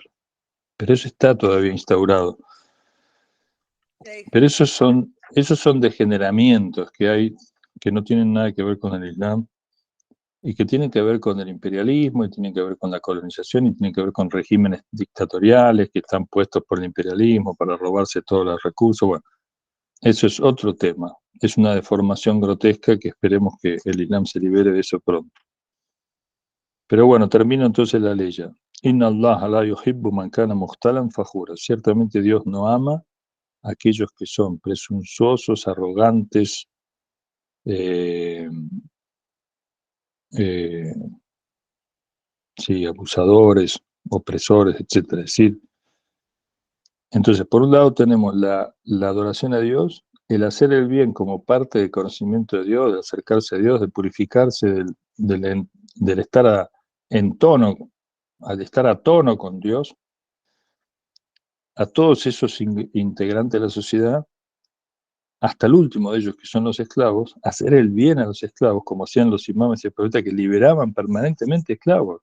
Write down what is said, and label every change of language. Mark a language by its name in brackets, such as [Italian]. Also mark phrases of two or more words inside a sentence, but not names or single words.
[Spanish] Pero eso está todavía instaurado. Pero esos son degeneramientos que hay que no tienen nada que ver con el Islam y que tienen que ver con el imperialismo y tienen que ver con la colonización y tienen que ver con regímenes dictatoriales que están puestos por el imperialismo para robarse todos los recursos. Bueno, eso es otro tema. Es una deformación grotesca que esperemos que el Islam se libere de eso pronto. Pero bueno, termino entonces la ley ya. [Arabic] إن الله لا يحب من كان مختالا فخورا. [Spanish] Ciertamente Dios no ama a aquellos que son presuntuosos, arrogantes, sí, abusadores, opresores, etcétera. Es decir, entonces, por un lado tenemos la adoración a Dios, el hacer el bien como parte del conocimiento de Dios, de acercarse a Dios, de purificarse del estar en tono, al estar a tono con Dios, a todos esos integrantes de la sociedad, hasta el último de ellos, que son los esclavos, hacer el bien a los esclavos, como hacían los imames y profetas que liberaban permanentemente esclavos.